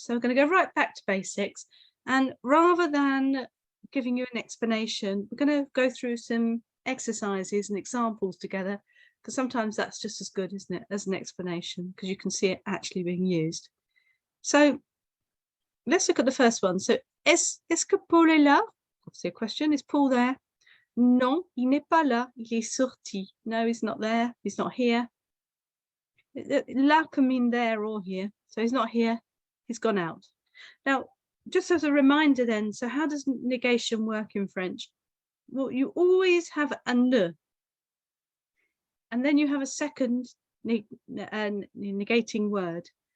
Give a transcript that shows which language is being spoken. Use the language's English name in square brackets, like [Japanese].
[English] So we're going to go right back to basics. And rather than giving you an explanation, we're going to go through some exercises and examples together, because sometimes that's just as good, isn't it, as an explanation, because you can see it actually being used. So let's look at the first one. So [French] est-ce que Paul est là? [English] Obviously a question. Is Paul there? [French] Non, il n'est pas là, il est sorti. [English] No, he's not there, he's not here. Là can mean there or here. So he's not here, he's gone out. Now, just as a reminder then, so how does negation work in French? Well, you always have a ne. And then you have a second negating word.